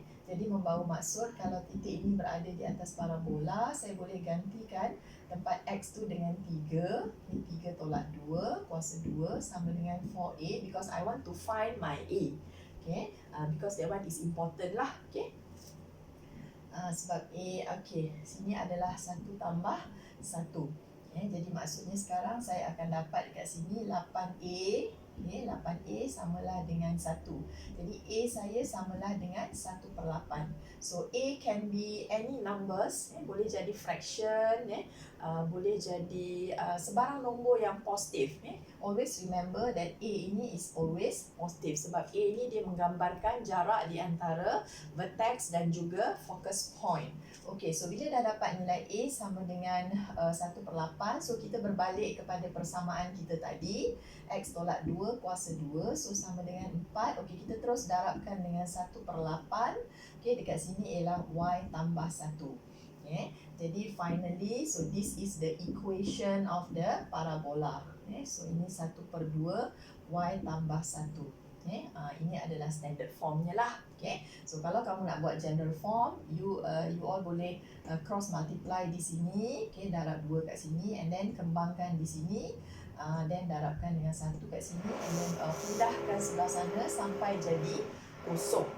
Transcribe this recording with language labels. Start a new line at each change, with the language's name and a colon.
Malay: Jadi membawa maksud kalau titik ini berada di atas parabola, saya boleh gantikan tempat X tu dengan 3. Ini 3 tolak 2 kuasa 2 sama dengan 4A,
English: because I want to find my A. Okay, because that one is important lah. Okay.
Malay: Sebab A, okay, sini adalah 1 tambah 1. Jadi maksudnya sekarang saya akan dapat dekat sini 8A. Okay, 8A samalah dengan 1. Jadi A saya samalah dengan 1/8.
English: So A can be any numbers,
Malay: boleh jadi fraction, boleh jadi sebarang nombor yang positif.
English: Always remember that
Malay: A ini is always positif, sebab A ini dia menggambarkan jarak di antara vertex dan juga focus point. Okay, so bila dah dapat nilai A sama dengan 1/8, so kita berbalik kepada persamaan kita tadi. X tolak 2 kuasa 2, so sama dengan 4. Okay, kita terus darabkan dengan 1/8. Okay, dekat sini ialah Y tambah 1.
English: Okay, jadi finally, so this is the equation of the parabola.
Malay: Okay, so ini 1/2 Y tambah 1. Okay, ini adalah standard formnya lah. Okay, so kalau kamu nak buat general form,
English: you all
Malay: boleh cross multiply di sini. Okay, darab 2 kat sini and then kembangkan di sini. then darabkan dengan 1 kat sini, and then pindahkan sebelah sana sampai jadi kosong.